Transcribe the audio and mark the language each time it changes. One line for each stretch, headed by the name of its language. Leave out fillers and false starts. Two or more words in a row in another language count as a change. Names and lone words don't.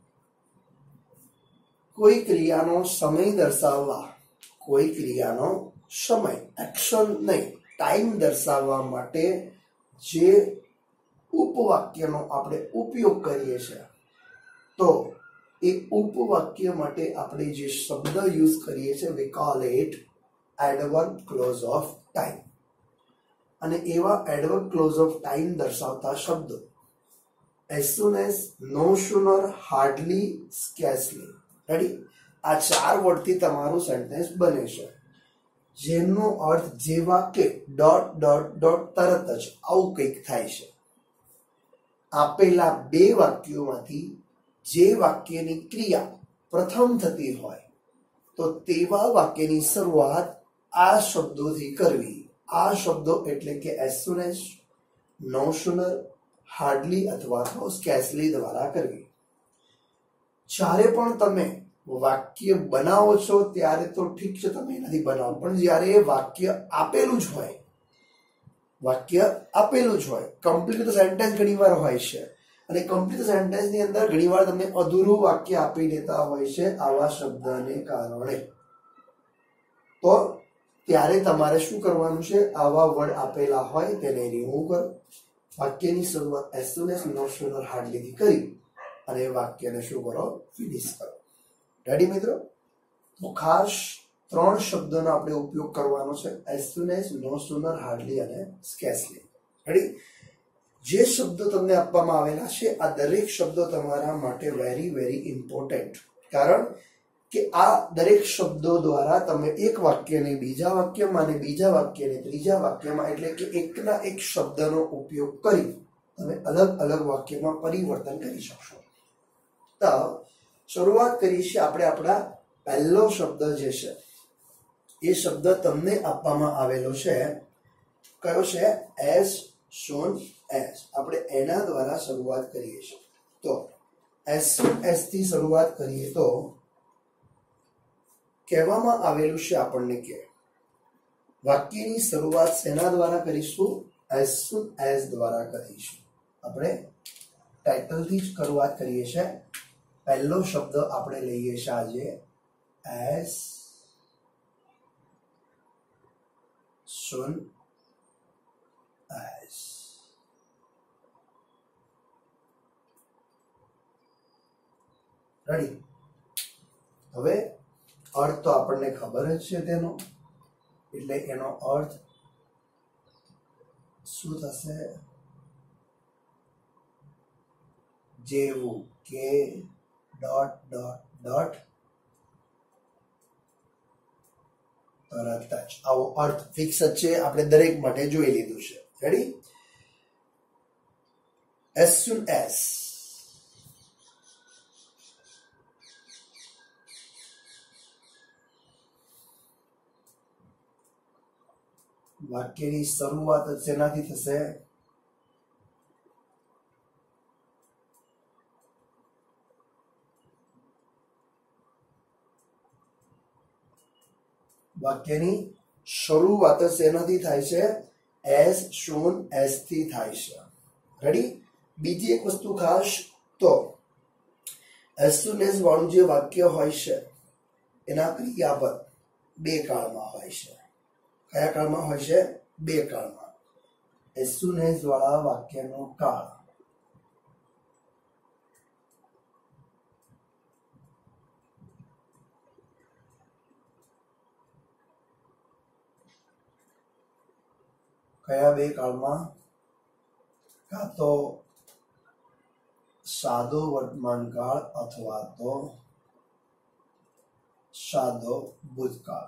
Gujarati: કોઈ ક્રિયાનો સમય દર્શાવવા કોઈ ક્રિયાનો સમય એક્શન નહીં ટાઈમ દર્શાવવા માટે જે ઉપવાક્યનો આપણે ઉપયોગ કરીએ છીએ તો એ ઉપવાક્ય માટે આપણે જે શબ્દ યુઝ કરીએ છીએ
English: we call it adverb clause of time
Gujarati: અને એવા
English: adverb clause of time
Gujarati: દર્શાવતા શબ્દો
English: as soon as no sooner hardly scarcely રેડી આ
Gujarati: ચાર વર્ડથી તમારું સેન્ટેન્સ બને છે જેનો અર્થ જેવા કે
English: dot dot dot
Gujarati: તરત જ આવું કંઈક થાય છે આપેલા બે વાક્યોમાંથી જે વાક્યની ક્રિયા પ્રથમ થતી હોય તો તેવા વાક્યની શરૂઆત આ શબ્દોથી કરવી આ શબ્દો એટલે કે
English: as soon as no sooner hardly
Gujarati: અથવા તો scarcely દ્વારા કરવી જ્યારે પણ તમે વાક્ય બનાવો છો ત્યારે તો ઠીક છે તમે નથી બનાવો પણ જ્યારે વાક્ય આપેલું જ હોય
English: complete sentence
Gujarati: ઘણીવાર હોય છે અને
English: complete sentence
Gujarati: ની અંદર ઘણીવાર તમને અધૂરું વાક્ય આપી દેતા હોય છે આવા શબ્દને કારણે તો ત્યારે તમારે શું કરવાનું છે આવા વર્ડ આપેલા હોય તેને રિમૂવ કરો વાક્યની શરૂઆત as
English: soon as no sooner hardly
Gujarati: થી કરી અને વાક્યને શું કરો ફિનિશ કરો રેડી મિત્રો તો ખાસ ત્રણ શબ્દોનો આપણે ઉપયોગ કરવાનો છે
English: as soon as no sooner hardly
Gujarati: અને scarcely રેડી જે શબ્દો તમને આપવામાં આવેલા છે આ દરેક શબ્દો તમારા માટે
English: very very important
Gujarati: કારણ કે આ દરેક શબ્દો દ્વારા તમે એક વાક્યને બીજા વાક્યમાં અને બીજા વાક્યને ત્રીજા વાક્યમાં એટલે કે એકના એક શબ્દનો ઉપયોગ કરી તમે અલગ અલગ વાક્યમાં પરિવર્તન કરી શકશો તો શરૂઆત કરીએ છીએ આપણે આપણા પહેલો શબ્દ જે છે એ શબ્દ તમને આપવામાં આવેલો છે કયો છે
English: as soon as
Gujarati: આપણે એના દ્વારા શરૂઆત કરીએ છીએ તો
English: as soon as
Gujarati: થી શરૂઆત કરીએ તો કહેવામાં આવેલું છે આપણને કે વાક્યની શરૂઆત શેના દ્વારા કરીશું
English: as soon as
Gujarati: દ્વારા કરીશું આપણે ટાઇટલથી જ શરૂઆત કરીએ છીએ પહેલો શબ્દ આપણે લઈએ છીએ આજે
English: as soon
Gujarati: as રેડી હવે અર્થ તો આપણને ખબર જ છે તેનો એટલે એનો અર્થ શું થશે જેવું કે
English: dot dot dot
Gujarati: તરત જ. આવો અર્થ ફિક્સ જ છે, આપણે દરેક માટે જોઈ લીધું છે. રેડી?
English: as soon as
Gujarati: વાક્યની શરૂઆત શેનાથી થશે? વાક્યની શરૂઆત શેનાથી થાય છે?
English: as soon as
Gujarati: થી થાય છે. રેડી? બીજી એક વસ્તુ ખાસ, તો
English: as soon as
Gujarati: વાળું જે વાક્ય હોય છે એના ક્રિયાપદ બે કાળમાં હોય છે. કયા કાળમાં હોય છે? બે કાળમાં.
English: as soon as
Gujarati: વાળા વાક્યનો કાળ કયા બે કાળમાં? કાં તો સાદો વર્તમાન કાળ અથવા તો સાદો ભૂતકાળ.